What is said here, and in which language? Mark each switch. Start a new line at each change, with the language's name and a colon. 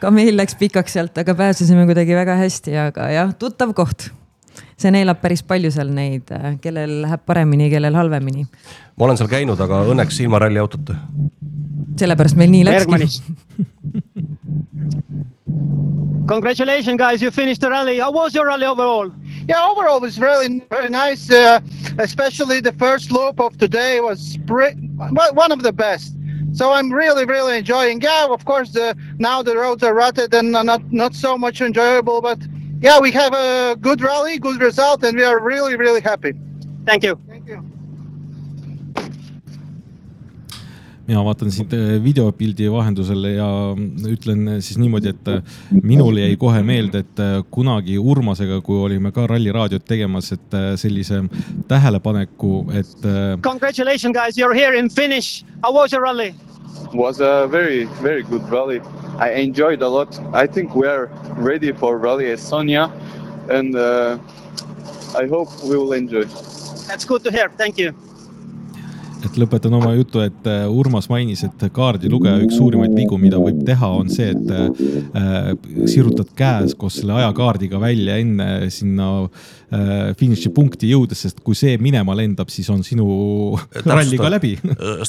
Estonian: ka meil läks pikaks sealt , aga pääsesime kuidagi väga hästi , aga jah , tuttav koht . see neelab päris palju seal neid , kellel läheb paremini , kellel halvemini . ma olen seal käinud , aga õnneks ilma ralliautota . sellepärast meil nii läkski .
English: Congratulations guys , you finished the rally , how was your rally overall ? Yeah, overall it was really very nice, especially the first loop of today was one of the best. So I'm really, really enjoying. Yeah, of course, now the roads are rutted and not so much enjoyable, but yeah, we have a good rally, good result, and we are really, really happy. Thank you.
Estonian: Mina vaatan siit videopildi vahendusel ja ütlen siis niimoodi , et minul jäi kohe meelde , et kunagi Urmasega , kui olime ka ralliraadiot tegemas , et sellise tähelepaneku , et .
English: Congratulations guys , you are here in Finnish . How was your rally ? Was a very , very good rally . I enjoyed a lot . I think we are ready for rally Estonia and I hope we will enjoy . That's good to hear , thank you .
Estonian: Et lõpetan oma jutu , et Urmas mainis , et kaardi lugeja üks suurimaid vigu , mida võib teha , on see , et sirutad käes koos selle ajakaardiga välja enne sinna finiši punkti jõudes , sest kui see minema lendab , siis on sinu ralli ka läbi .